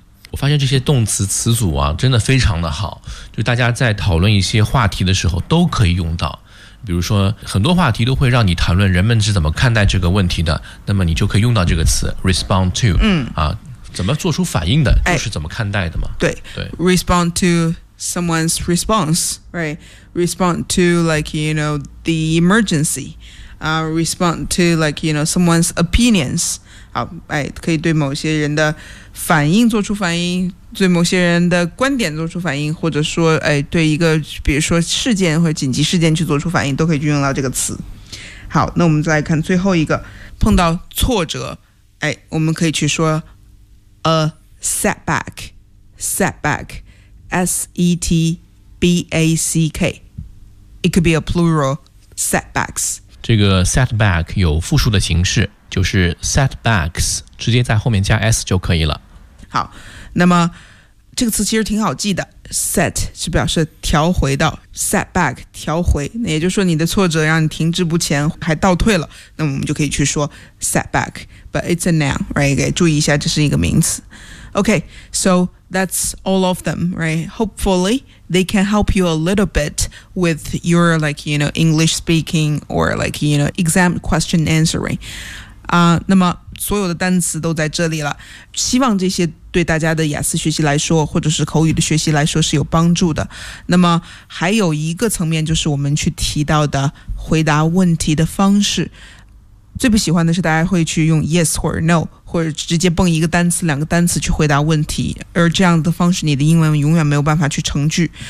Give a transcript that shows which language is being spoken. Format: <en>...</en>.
<zh>我发现这些动词词组啊真的非常的好，就大家在讨论一些话题的时候都可以用到，比如说很多话题都会让你谈论人们是怎么看待这个问题的，那么你就可以用到这个词 respond to、怎么做出反应的，就是怎么看待的嘛。</zh> <en>对 respond to someone's response, right? Respond to like, you know, the emergency、respond to like, you know, someone's opinions。</en> <zh>好、可以对某些人的反应做出反应，对某些人的观点做出反应，或者说、对一个比如说事件或紧急事件去做出反应，都可以用到这个词。好，那我们再看最后一个，碰到挫折、我们可以去说 a setback setback S-E-T-B-A-C-K</zh> <en>It could be a plural setbacks。</en> <zh>这个 setback 有复数的形式，就是 setbacks， 直接在后面加 s 就可以了。好，那么这个词其实挺好记的， set 是表示调回到， setback 调回，那也就是说你的挫折让你停滞不前还倒退了，那我们就可以去说 setback，</zh> <en>but it's a noun， right？</en> <zh>注意一下这是一个名词。</zh> <en>OK， so that's all of them， right？ Hopefully they can help you a little bit with your like you know English speaking or like you know exam question answering。</en> <zh>那么所有的单词都在这里了，希望这些对大家的雅思学习来说或者是口语的学习来说是有帮助的。那么还有一个层面就是我们去提到的回答问题的方式，最不喜欢的是大家会去用 yes 或者 no， 或者直接蹦一个单词两个单词去回答问题，而这样的方式你的英文永远没有办法去成句。</zh>